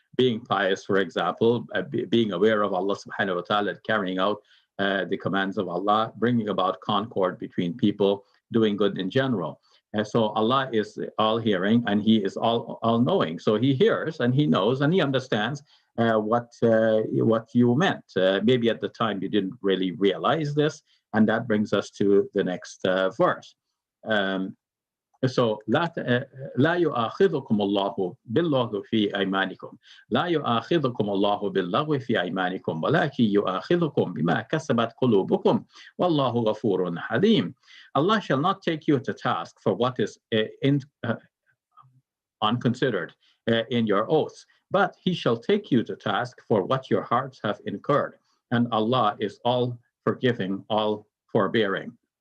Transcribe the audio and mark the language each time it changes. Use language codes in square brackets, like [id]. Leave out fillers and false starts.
[en] Being pious, for example, being aware of Allah subhanahu wa ta'ala, carrying out the commands of Allah, bringing about concord between people, doing good in general. So Allah is all-hearing, and he is all-knowing. So he hears and he knows and he understands what you meant. Maybe at the time you didn't really realize this, and that brings us to the next verse. [ar] So لا يؤاخذكم الله باللغو في أيمانكم لا يؤاخذكم الله باللغو في أيمانكم ولكن يؤاخذكم بما كسبت قلوبكم والله غفور حليم. [en] Allah shall not take you to task for what is unconsidered in your oaths, but he shall take you to task for what your hearts have incurred, and Allah is all forgiving, all forbearing.